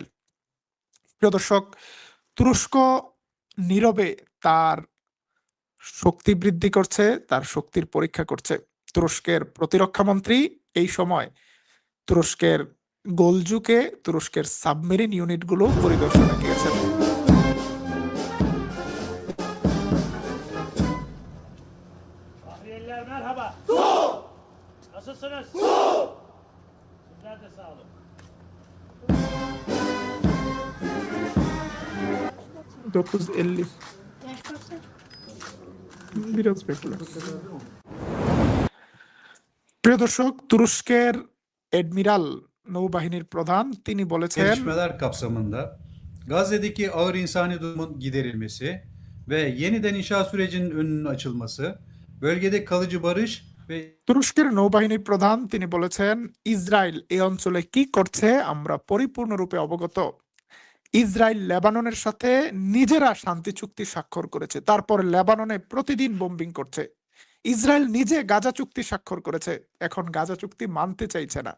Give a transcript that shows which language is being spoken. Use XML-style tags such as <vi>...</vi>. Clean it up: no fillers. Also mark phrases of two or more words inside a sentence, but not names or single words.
<bn>প্রিয় দর্শক, তুরস্ক নীরবে তার শক্তি বৃদ্ধি করছে, তার শক্তির পরীক্ষা করছে। তুরস্কের প্রতিরক্ষা মন্ত্রী এই সময় তুরস্কের গোলজুকে তুরস্কের সাবমেরিন ইউনিটগুলো পরিদর্শনে গিয়েছেন।</bn> <tr>Merhaba. Nasılsınız? Sizler de sağ olun. 950 biraz bekle।</tr> <bn>প্রিয় দর্শক, তুরস্কের এডমিরাল নৌবাহিনীর প্রধান তিনি বলেছেন</bn> <tr>Gelişmeler kapsamında Gazze'deki ağır insani durumun giderilmesi ve yeniden inşa sürecinin önünün açılması, bölgede kalıcı barış ve</tr> <bn>তুরস্কের নৌবাহিনীর প্রধান তিনি বলেছেন ইসরায়েল এই অঞ্চলে কি করছে আমরা পরিপূর্ণরূপে অবগত। ইসরায়েল লেবাননের সাথে নিজেরা শান্তি চুক্তি স্বাক্ষর করেছে, তারপর লেবাননে প্রতিদিন বোম্বিং করছে। ইসরায়েল নিজে গাজা চুক্তি স্বাক্ষর করেছে, এখন গাজা চুক্তি মানতে চাইছে না।</bn>